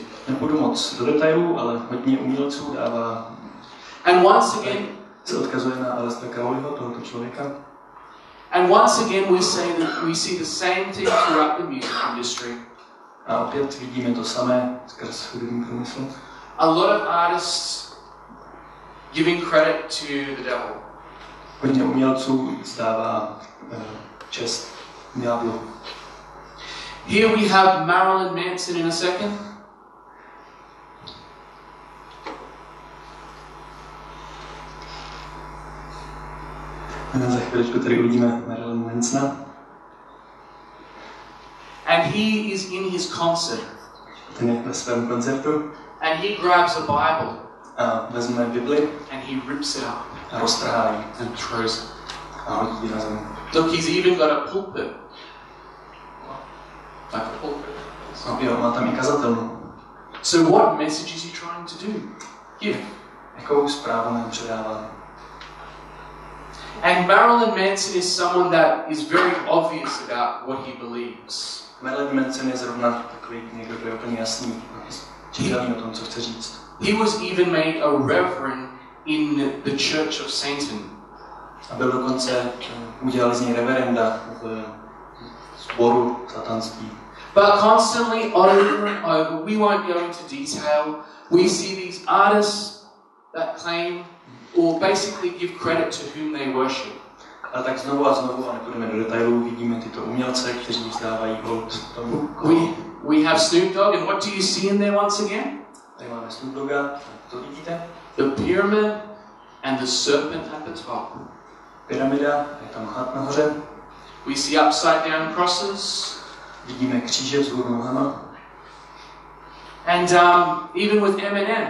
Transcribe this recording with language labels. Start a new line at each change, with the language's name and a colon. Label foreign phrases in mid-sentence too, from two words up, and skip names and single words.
Czech: Nepůjdu moc do detailů, ale hodně umělců dává.
English: And once again,
Czech: se odkazuje na Lestera Crowleyho, tohoto člověka.
English: And once again we see the same thing throughout the music industry.
Czech: A opět vidíme to samé skrz hudební průmysl.
English: A lot of artists giving credit to the devil.
Czech: Hodně umělců zdává čest ďáblu.
English: Here we have Marilyn Manson in a second.
Czech: Za chvíličku tady uvidíme Marilyn Mansona.
English: And he is in his concert.
Czech: Ten je ve svém koncertu.
English: And he grabs a Bible.
Czech: A vezme Bibli.
English: And he rips it up.
Czech: A roztrhá ji.
English: And throws it.
Czech: A hodí ji na zem.
English: Look, he's even got a pulpit. Like a pulpit.
Czech: No, jo, má tam i kazatelnu.
English: So what message is he trying to do? Give.
Czech: Jakou zprávu nám předává?
English: And Marilyn Manson is someone that is very obvious about what he believes.
Czech: Marilyn Manson je zrovna takový někdo, kdo je úplně jasný. Čitelný o tom, co chce říct.
English: He was even made a reverend in the Church of Satan.
Czech: A byl dokonce udělali z něj reverenda v sboru satanství.
English: But constantly over and over, we won't go into detail, we see these artists that claim or basically give credit to whom they worship.
Czech: Ale tak znovu a znovu, a nepůjdeme do detailů, vidíme tyto umělce, kteří vzdávají hold tomu.
English: We have Snoop Dogg, and what do you see in there once again?
Czech: Tady máme Snoop Dogga, to vidíte?
English: The pyramid and the serpent at the top.
Czech: Pyramida, je tam had nahoře.
English: We see upside down crosses.
Czech: Vidíme kříže vzhůru nohama.
English: And even with Eminem.